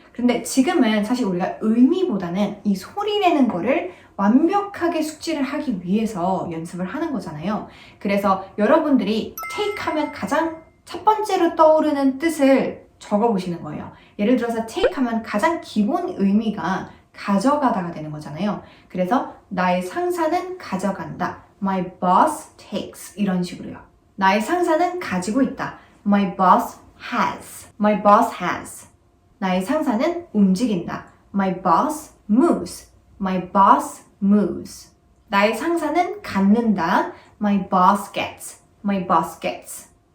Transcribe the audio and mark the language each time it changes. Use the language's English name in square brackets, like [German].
[Korean] 근데 지금은 사실 우리가 의미보다는 이 소리 내는 거를 완벽하게 숙지를 하기 위해서 연습을 하는 거잖아요. 그래서 여러분들이 take 하면 가장 첫 번째로 떠오르는 뜻을 적어보시는 거예요. 예를 들어서 take 하면 가장 기본 의미가 가져가다가 되는 거잖아요. 그래서 나의 상사는 가져간다. [English] My boss takes [Korean] 이런 식으로요. 나의 상사는 가지고 있다. [English] My boss has. My boss has. [Korean] 나의 상사는 움직인다. [English] My boss moves. My boss moves. [Korean] 나의 상사는 갖는다. [English] My boss gets. My boss gets.